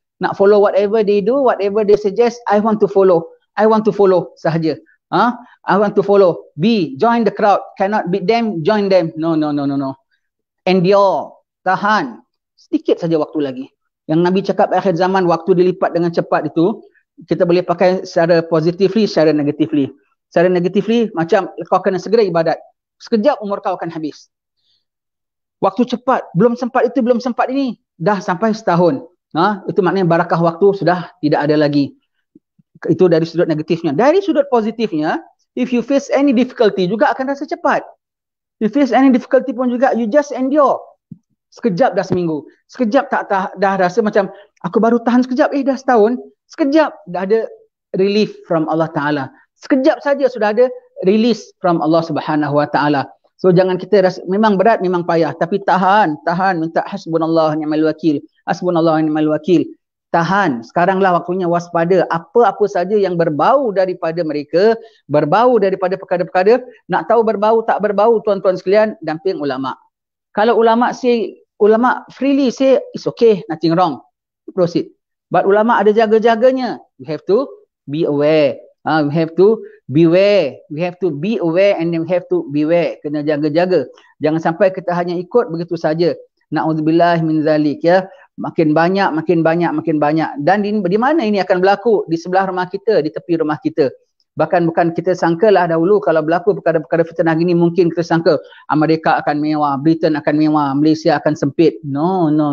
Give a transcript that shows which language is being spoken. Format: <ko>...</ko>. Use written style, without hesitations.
<en>Nak follow whatever they do, whatever they suggest, I want to follow sahaja. I want to follow. Join the crowd. Cannot beat them, join them. No. Endure. Tahan.</en> <ms>Sedikit saja waktu lagi. Yang Nabi cakap akhir zaman, waktu dilipat dengan cepat itu, kita boleh pakai secara positively, secara negatively. Secara negatively, macam kau kena segera ibadat. Sekejap umur kau akan habis. Waktu cepat, belum sempat ini, dah sampai setahun. Itu maknanya barakah waktu sudah tidak ada lagi. Itu dari sudut negatifnya. Dari sudut positifnya,</ms> <en>if you face any difficulty</en> <ms>juga akan rasa cepat.</ms> <en>You face any difficulty</en> <ms>pun juga,</ms> <en>you just endure.</en> <ms>Sekejap dah seminggu. Sekejap dah rasa macam, aku baru tahan sekejap, dah setahun. Sekejap dah ada</ms> <en>relief from</en> <ms>Allah Ta'ala. Sekejap saja sudah ada</ms> <en>release from</en> <ms>Allah Subhanahu Wa Ta'ala. So jangan kita rasa, memang berat, memang payah. Tapi tahan, minta</ms> <ar>hasbunallah ni'mal wakil. Hasbunallah ni'mal wakil. Tahan.</ar> <ms>Sekaranglah waktunya waspada. Apa-apa saja yang berbau daripada mereka, berbau daripada perkara-perkara, nak tahu berbau tak berbau, tuan-tuan sekalian, damping ulama'.</ms> <en>Kalau ulama' freely say, it's okay, nothing wrong. Proceed. But ulama'</en> <ms>ada jaga-jaganya.</ms> <en>You have to be aware. We have to beware. We have to be aware and then we have to beware.</en> <ms>Kena jaga-jaga. Jangan sampai kita hanya ikut begitu saja.</ms> <ar>Na'udzubillah min zalik</ar> <ms>ya. Makin banyak. Dan di mana ini akan berlaku? Di sebelah rumah kita, di tepi rumah kita. Bahkan bukan kita sangkalah dahulu kalau berlaku perkara-perkara fitnah gini, mungkin kita sangka Amerika akan mewah, Britain akan mewah, Malaysia akan sempit. No.</ms>